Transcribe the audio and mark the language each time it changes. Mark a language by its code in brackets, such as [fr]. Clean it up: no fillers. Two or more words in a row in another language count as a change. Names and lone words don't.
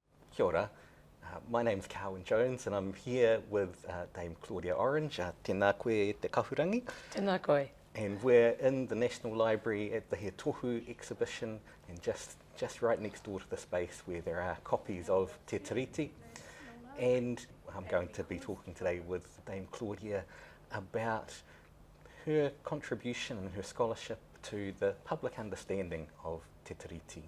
[mi] Kia ora. [en] My name's Carwyn Jones and I'm here with Dame Claudia Orange. [mi] Tēnā koe e te kahurangi. Tēnā koe. [en] And we're in the National Library at the Tohu exhibition, and just right next door to the space where there are copies of Te Tiriti. And I'm going to be talking today with Dame Claudia about her contribution and her scholarship to the public understanding of Te Tiriti.